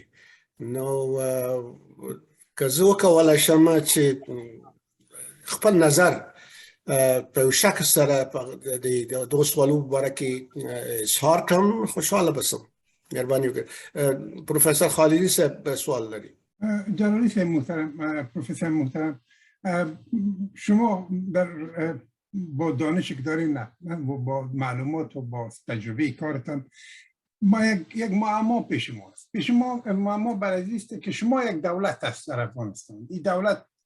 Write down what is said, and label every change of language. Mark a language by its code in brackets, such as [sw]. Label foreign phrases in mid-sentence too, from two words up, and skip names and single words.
[ps] نو که زه وکولی شم چې خپل نظر په شک سره د دو سوالو باره کې اظهار کوم خوشحاله بسم مهرباني وکړئ پروفیسور خالدي صاحب سوال لري [fa] جلالی صاحب محترم پروفسور محترم شما در با دانشی که دارین با معلومات و با تجربه کارتان ما یک معما پیش ماست پیش ما معما برای است که شما یک دولت هست در افغانستان این دولت